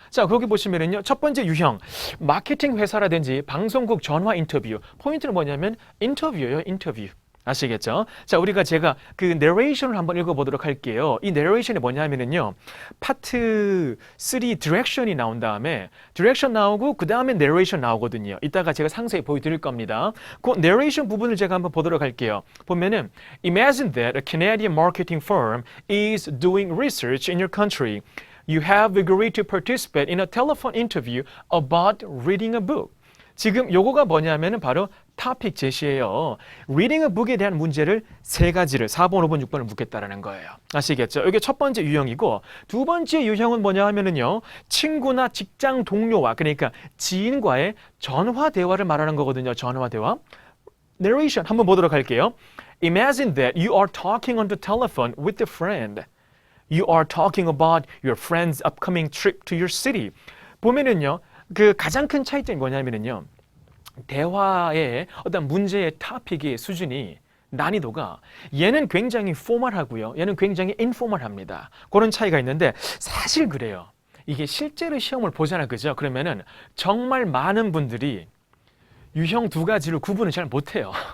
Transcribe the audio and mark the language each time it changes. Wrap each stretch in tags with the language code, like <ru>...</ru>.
<ko>자, 거기 보시면은요, 첫 번째 유형, 마케팅 회사라든지 방송국 전화 인터뷰. 포인트는 뭐냐면 인터뷰예요, 인터뷰. 아시겠죠? 자, 제가 그 내레이션을 한번 읽어보도록 할게요. 이 내레이션이 뭐냐면은요, 파트 3 디렉션이 나온 다음에 디렉션 나오고 그 다음에 내레이션 나오거든요. 이따가 제가 상세히 보여드릴 겁니다. 그 내레이션 부분을 제가 한번 보도록 할게요.</ko> <en>보면은 Imagine that a Canadian marketing firm is doing research in your country. You have agreed to participate in a telephone interview about reading a book.</en> <ko>지금 요거가 뭐냐면은 바로 토픽 제시예요. Reading a book 에 대한 문제를 세 가지를 4번, 5번, 6번을 묻겠다라는 거예요. 아시겠죠? 이게 첫 번째 유형이고 두 번째 유형은 뭐냐 하면은요. 친구나 직장 동료와 그러니까 지인과의 전화 대화를 말하는 거거든요. 전화 대화. Narration 한번 보도록 할게요.</ko> <en>Imagine that you are talking on the telephone with a friend. You are talking about your friend's upcoming trip to your city.</en> <ko>보면은요. 그 가장 큰 차이점이 뭐냐면은요. 대화의 어떤 문제의 토픽의 수준이 난이도가 얘는 굉장히 포멀하고요. 얘는 굉장히 인포멀합니다. 그런 차이가 있는데 사실 그래요. 이게 실제로 시험을 보잖아. 그죠? 그러면은 정말 많은 분들이 유형 두 가지를 구분을 잘 못해요.</ko>